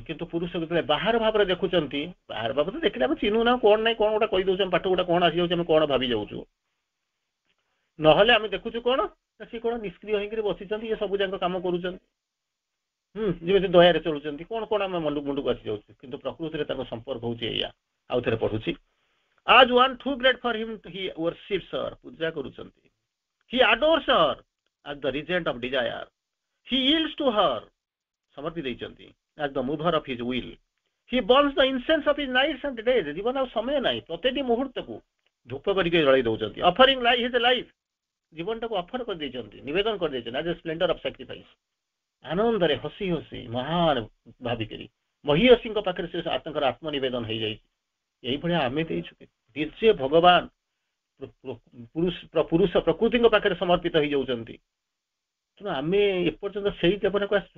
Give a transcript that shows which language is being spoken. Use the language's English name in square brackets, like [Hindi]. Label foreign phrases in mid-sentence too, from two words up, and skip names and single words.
[Odia] କିନ୍ତୁ ପୁରୁଷ ଯେତେବେଳେ ବାହାର ଭାବରେ ଦେଖୁଛନ୍ତି, ବାହାର ଭାବରେ ଦେଖିଲେ ଆମେ ଚିହ୍ନୁ ନା, କଣ ନାହିଁ କଣ ଗୋଟେ କହିଦଉଛୁ, ଆମେ ପାଠ ଗୋଟେ କଣ ଆସିଯାଉଛି, ଆମେ କଣ ଭାବି ଯାଉଛୁ। ନହେଲେ ଆମେ ଦେଖୁଛୁ କଣ, ସିଏ କଣ ନିଷ୍କ୍ରିୟ ହେଇକିରି ବସିଛନ୍ତି, ଇଏ ସବୁ ଯାକ କାମ କରୁଛନ୍ତି, ଯେମିତି ଦୟାରେ ଚଳୁଛନ୍ତି, କଣ କଣ ଆମେ ମୁଣ୍ଡକୁ ଆସିଯାଉଛୁ। କିନ୍ତୁ ପ୍ରକୃତିରେ ତାଙ୍କ ସମ୍ପର୍କ ହଉଛି ଏଇଆ। ଆଉ ଥରେ ପଢୁଛି, [English] as one too great for him he worships her, [Odia] ପୂଜା କରୁଛନ୍ତି। [English] He adores her as the regent of desire. He yields to her, [Odia] ସମର୍ପି ଦେଇଛନ୍ତି, [English] as the mover of his will. He burns the incense of his nights and days. [Odia] ଜୀବନ ଆଉ ସମୟ ନାହିଁ, ପ୍ରତିଟି ମୁହୂର୍ତ୍ତକୁ ଧୂପ କରିକି ଜଳେଇ ଦଉଛନ୍ତି। [English] offering life his life, [Odia] ଜୀବନଟାକୁ ଅଫର କରିଦେଇଛନ୍ତି, ନିବେଦନ କରିଦେଇଛନ୍ତି, [English] as a splendor of sacrifice। [Odia] ଆନନ୍ଦରେ ହସି ହସି ମହାନ ଭାବିକରି ମହିୟସୀଙ୍କ ପାଖରେ ସେ ତାଙ୍କର ଆତ୍ମନିବେଦନ ହେଇଯାଇଛି। ଏଇଭଳିଆ ଆମେ ଦେଇଛୁ, ନିଜେ ଭଗବାନ ପୁରୁଷ ପ୍ରକୃତିଙ୍କ ପାଖରେ ସମର୍ପିତ ହେଇଯାଉଛନ୍ତି। ତେଣୁ ଆମେ ଏପର୍ଯ୍ୟନ୍ତ ସେଇ ଜୀବନକୁ ଆସିଛୁ।